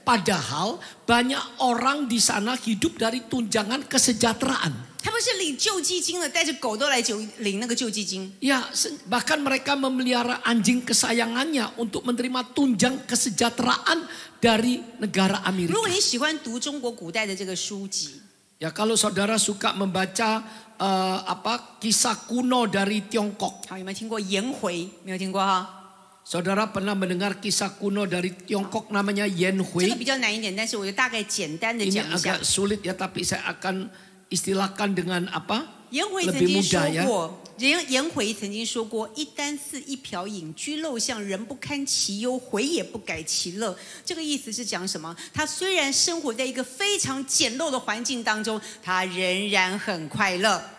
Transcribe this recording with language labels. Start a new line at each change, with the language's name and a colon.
Indonesian: Padahal banyak orang di sana hidup dari tunjangan kesejahteraan.
Chinese: 他们是领救济金的，带着狗都来领那个救济金。
Indonesian: Ya, bahkan mereka memelihara anjing kesayangannya untuk menerima tunjang kesejahteraan dari negara
Chinese: 如果
Indonesian: Amerika.
Chinese: 你喜欢读中国古代的这个书籍，
Indonesian: Ya, kalau saudara suka membaca kisah kuno dari Tiongkok.
Chinese: 好，有没有听过颜回？没有听过哈？
Indonesian: Saudara pernah mendengar kisah kuno dari Tiongkok namanya Yan Hui?
Chinese: 个比较难一点，但是我就大概简单的
Indonesian: Ini
Chinese: 讲一下
Indonesian: agak。 sulit ya, tapi saya akan istilahkan dengan apa?
Chinese: 颜回曾
Indonesian: Lebih
Chinese: 经说
Indonesian: mudah ya.
Chinese: 过，颜回曾经说过：“一箪食，一瓢饮，居陋巷，人不堪其忧，回也不改其乐。” 这个意思是讲什么？他虽然生活在一个非常简陋的环境当中，他仍然很快乐。